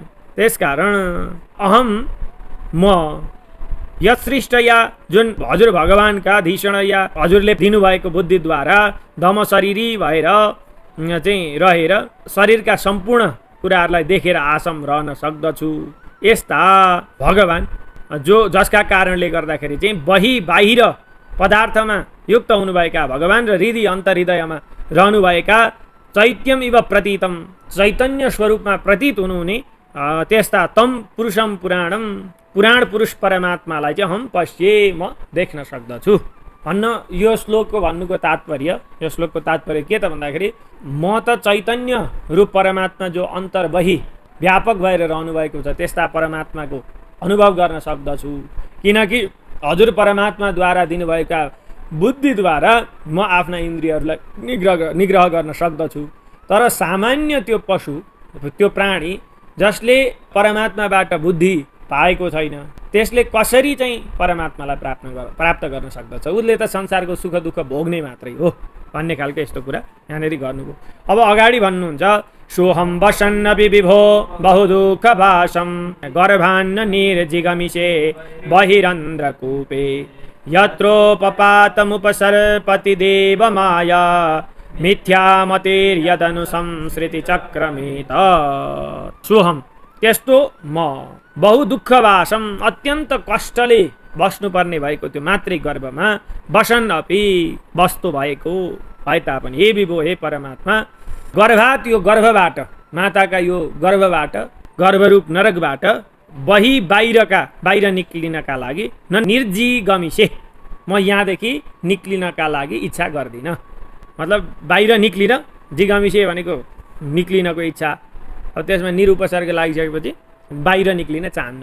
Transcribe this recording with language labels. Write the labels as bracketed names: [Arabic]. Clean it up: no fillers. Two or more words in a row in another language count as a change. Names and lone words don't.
[Nepali] त्यसकारण अहम म यत्सृष्टया, जुन हजुर भगवानका धिषण या हजुरले दिनुभएको बुद्धिद्वारा दम शरीरी भएर चाहिँ रहेर शरीरका सम्पूर्ण कुराहरूलाई देखेर आसम रहन सक्दछु। यस्ता भगवान जसका कारणले गर्दाखेरि चाहिँ बाहिर पदार्थमा युक्त हुनुभएका भगवान र हृदय अन्तर्हृदयमा रहनुभएका [Sanskrit] चैत्यम इव प्रतीतम, [Nepali] चैतन्य स्वरूपमा प्रतीत हुनुहुने त्यस्ता [Sanskrit] तम पुरुषम पुराणम, [Nepali] पुराण पुरुष परमात्मालाई चाहिँ [Sanskrit] हम पश्ये, [Nepali] म देख्न सक्दछु भन्न यो श्लोकको भन्नुको तात्पर्य, यो श्लोकको तात्पर्य के त भन्दाखेरि म त चैतन्य रूप परमात्मा जो अन्तर्बही व्यापक भएर रहनुभएको छ त्यस्ता परमात्माको अनुभव गर्न सक्दछु, किनकि हजुर परमात्माद्वारा दिनुभएका बुद्धिद्वारा म आफ्ना इन्द्रियहरूलाई निग्रह गर्न सक्दछु। तर सामान्य त्यो पशु, त्यो प्राणी जसले परमात्माबाट बुद्धि पाएको छैन, त्यसले कसरी चाहिँ परमात्मालाई प्राप्त गर्न सक्दछ? उसले त संसारको सुख दुःख भोग्ने मात्रै हो भन्ने खालको यस्तो कुरा यहाँनिर गर्नुभयो। [Sanskrit] अब अगाडि भन्नुहुन्छ सोहम वसन्नपि विभो बहुदुःख भाषम गर्भान्न निर्जिगमिषे बहिरन्ध्रकूपे यत्रोपपातमुपसर्पति देव माया मिथ्यामतिर्यदनु संसृति चक्रमेत। [Nepali] सोहम त्यस्तो म बहु दुःखवासम, अत्यन्त कष्टले बस्नुपर्ने भएको त्यो मातृ गर्भमा [Sanskrit] वसन अपि [Nepali] वस्तु भएको भए तापनि हे विभो, हे परमात्मा, गर्भात यो गर्भबाट, माताका यो गर्भबाट, गर्भरूप नरकबाट बाहिर निक्लिनका लागि [Sanskrit] न निर्जिगमिषे, [Nepali] म यहाँदेखि निक्लिनका लागि इच्छा गर्दिनँ। मतलब बाहिर निक्लिन, जिगमिषे भनेको निक्लिनको इच्छा, अब त्यसमा निरुपसर्ग लागिसकेपछि बाहिर निक्लिन चाहन्न।